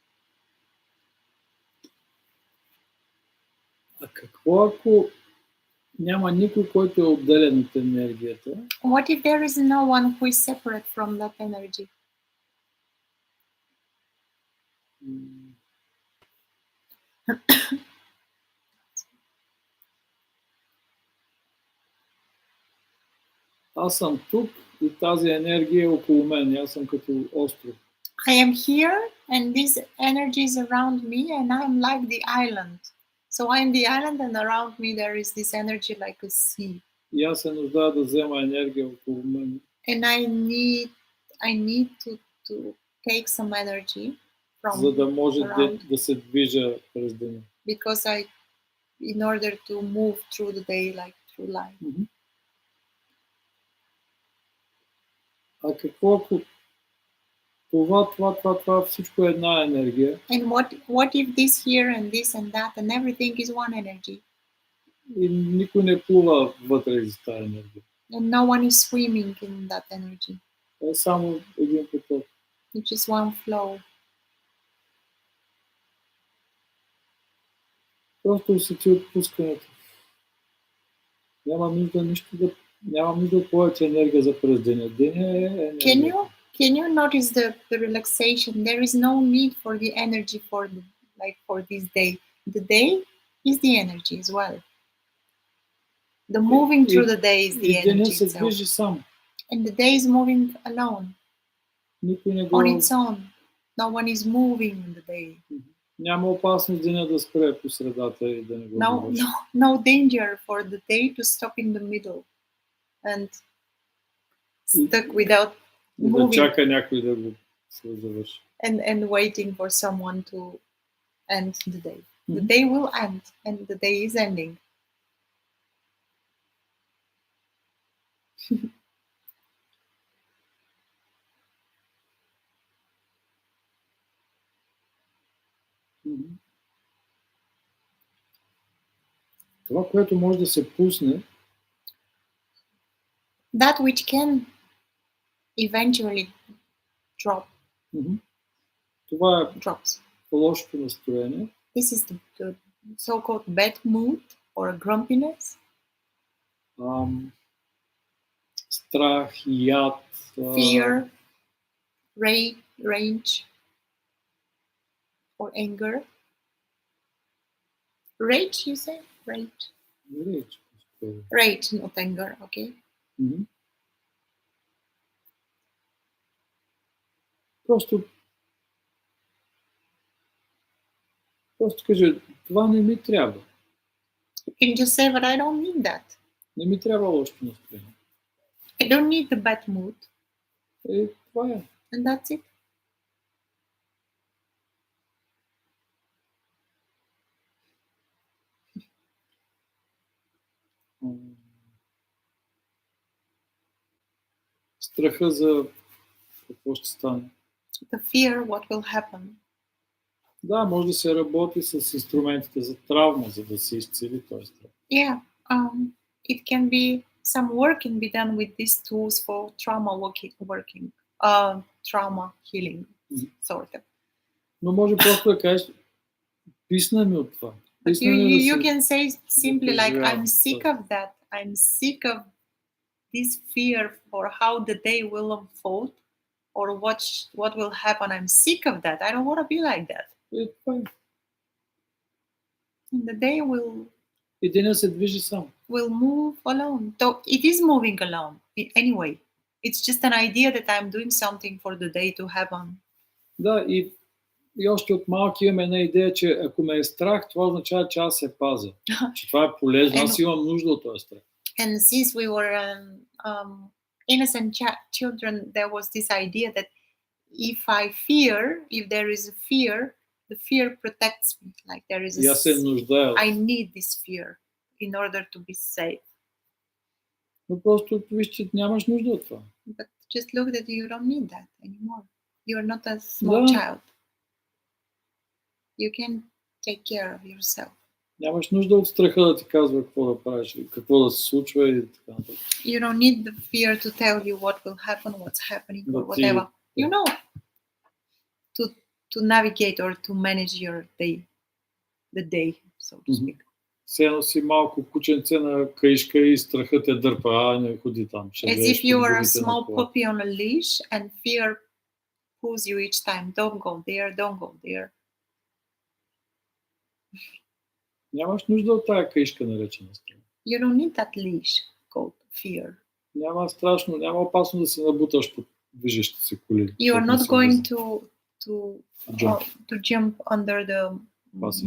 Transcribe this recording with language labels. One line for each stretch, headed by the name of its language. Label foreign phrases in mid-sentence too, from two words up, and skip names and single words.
Bulgarian: а какво ако Няма никой, който е отделен от енергията.
English: What if there is no one who is separate from that energy?
Bulgarian: Аз съм тук и тази енергия е около мен. Аз съм като остров.
English: I am here and this energy is around me and I'm like the island. So I'm the island and around me there is this energy like a sea.
Bulgarian: И аз се нуждая да взема енергия около мен.
English: And I need to take some energy from
Bulgarian: За да може
English: around
Bulgarian: да се движа през деня.
English: because in order to move through the day like through life.
Bulgarian: А какво ако това всичко е една енергия?
English: And what if this here and this and that and everything is one energy?
Bulgarian: И никой не плува вътре из тази енергия.
English: And no one is swimming in that energy.
Bulgarian: Е само един поток.
English: It's just one flow.
Bulgarian: Просто усети отпускането. Няма нужда от повече енергия за през деня. Деня е енергия.
English: Can you notice the relaxation? There is no need for the energy for this day. The day is the energy as well. The moving through the day is the
Bulgarian: И деня
English: energy
Bulgarian: се
English: itself.
Bulgarian: движи сам.
English: And the day is moving alone,
Bulgarian: Никой не
English: on its own. No one is moving in the day.
Bulgarian: Няма опасност деня да спре по средата и да не го довърши.
English: No danger for the day to stop in the middle and stuck without
Bulgarian: И да
English: moving
Bulgarian: чака някой да го завърши.
English: and waiting for someone to end the day. The day will end and the day is ending.
Bulgarian: Това, което може да се пусне,
English: that which can eventually drop.
Bulgarian: Това е
English: Drops.
Bulgarian: лошото настроение.
English: This is the so-called bad mood or grumpiness.
Bulgarian: Страх, яд,
English: fear, rage, or anger. Rage, you say? Rage. Rage, not anger, okay?
Bulgarian: Просто кажа, това не ми трябва.
English: You can just say, but I don't need that.
Bulgarian: Не ми трябва лошото настроение.
English: I don't need the bad mood.
Bulgarian: Това е.
English: And that's it.
Bulgarian: Страха за какво ще стане.
English: The fear, what will happen.
Bulgarian: Да, може да се работи с инструментите за травма, за да се изцели този страх.
English: Yeah, it can be, some work can be done with these tools for trauma healing, sort of.
Bulgarian: Но може просто да кажеш, писна ми от това.
English: But you can say simply like, I'm sick of that. I'm sick of this fear for how the day will unfold or what will happen. I'm sick of that. I don't want to be like that. And the day
Bulgarian: И деня се движи сам.
English: Will move alone. So it is moving alone anyway. It's just an idea that I'm doing something for the day to happen.
Bulgarian: Да, и още от малки имам една идея, че ако ме е страх, това означава, че аз се пазя. Че това е полезно. Аз имам нужда от този страх.
English: And since we were innocent children, there was this idea that if there is a fear, the fear protects me. Like there is I need this fear in order to be safe.
Bulgarian: Но просто виж, че нямаш нужда от това.
English: But just look that you don't need that anymore. You're not a small child. You can take care of yourself.
Bulgarian: Нямаш нужда от страха да ти казва какво да правиш, какво да се случва и така нататък.
English: You don't need the fear to tell you what will happen, what's happening, or whatever. You know, to navigate or to manage your day, the day, so to speak.
Bulgarian: все едно си малко кученце на каишка и страхът те дърпа, не ходи там. Ще
English: As
Bulgarian: влезеш
English: if you
Bulgarian: под
English: are a
Bulgarian: гумите на
English: small
Bulgarian: кола.
English: puppy on a leash and fear pulls you each time. Don't go there, don't go there.
Bulgarian: Нямаш нужда от тая каишка, наречена страх.
English: You don't need that leash called fear.
Bulgarian: Няма страшно, няма опасно да се набуташ под движещи се коли.
English: You are
Bulgarian: защото не
English: not
Bulgarian: си
English: going
Bulgarian: влиза.
English: to jump under the Passing